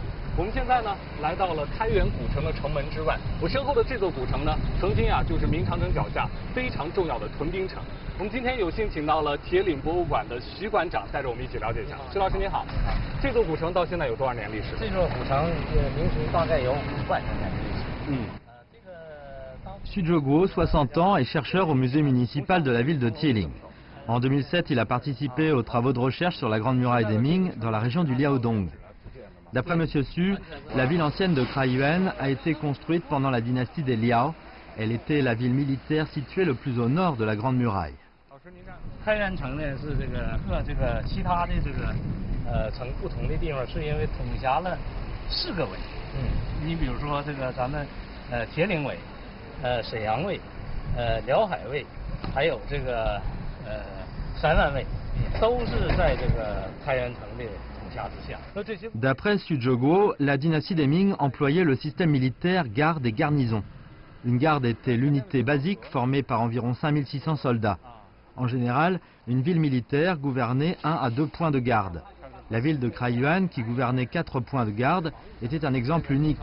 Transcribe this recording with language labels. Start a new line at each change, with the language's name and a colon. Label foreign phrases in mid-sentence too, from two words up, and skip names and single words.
Chinese: 我们现在呢来到了开元古城的城门之外，我身后的这座古城呢，曾经就是明长城脚下非常重要的屯兵城。我们今天有幸请到了铁岭博物馆的徐馆长，带着我们一起了解一下。徐老师您好，这座古城到现在有多少年历史？这座古城明初大概有5万多年的历史。
French: Xu Zheguo, 60 ans, est chercheur au musée municipal de la ville de Tieling. En 2007, il a participé aux travaux de recherche sur la Grande Muraille des Ming dans la région du Liaodong. D'après M. Xu, la ville ancienne de Kraiyuan a été construite pendant la dynastie des Liao. Elle était la ville militaire située le plus au nord de la Grande Muraille.
Chinese: 开元城呢是和其他的城不同的地方，是因为统辖了4个卫。你比如说咱们铁岭卫、沈阳卫、辽海卫，还有3万卫，都是在开元城的统辖之下。
French: D'après Xu Zheguo, la dynastie des Ming employait le système militaire garde et garnison. Une garde était l'unité basique formée par environ 5600 soldats. En général, une ville militaire gouvernait 1 à 2 points de garde. La ville de Kraiyuan, qui gouvernait 4 points de garde, était un exemple unique.